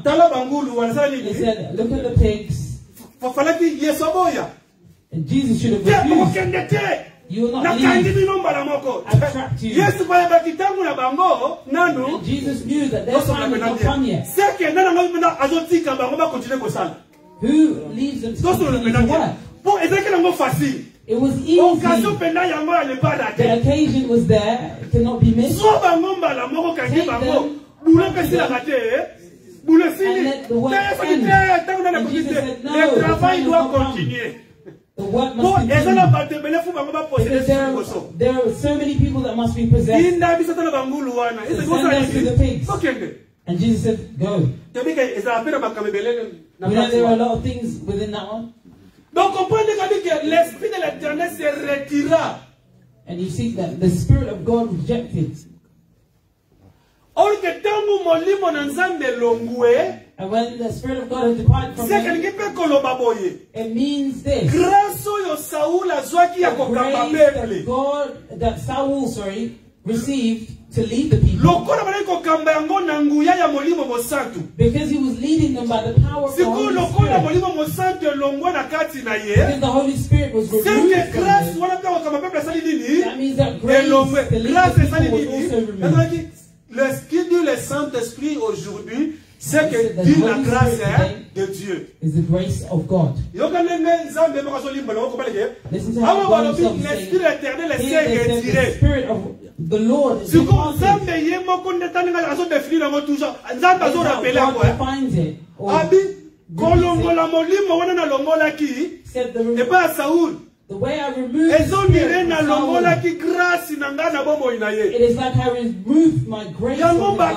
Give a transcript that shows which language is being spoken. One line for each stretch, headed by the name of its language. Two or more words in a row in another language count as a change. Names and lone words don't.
English: He said, look at the pigs. And Jesus should have refused. You will not leave. I've trapped you. And Jesus knew that their time would not come yet.
Lingala: azotika bango ba continuer kosala.
English: Who leaves them to continue to work?
Lingala: Bon, ezaki facile.
English: It was easy. The occasion was there. It cannot be missed. Take them and let the work end. And Jesus said, no, the time will not come. The work must continue. There are so many people that must be possessed. Send them to the pigs. And Jesus said, go. We know there are a lot of things within that one.
French: Donc comprenez que l'esprit de l'Éternel se retira.
English: And you see that the Spirit of God rejected. And when the Spirit of God has departed from him, it means this. The grace that Saul received to lead the people. Because he was leading them by the power of the Holy Spirit. Because the Holy Spirit was removed from them. That means that grace to lead the people was also removed.
French: Ce qui dit le Saint-Esprit aujourd'hui, c'est que dit la grâce de Dieu.
English: Is the grace of God. Listen to how God himself is saying, here they said the Spirit of the Lord is departed. God defines it. Said the way I removed the Spirit from Saul, it is like I removed my grace from his life.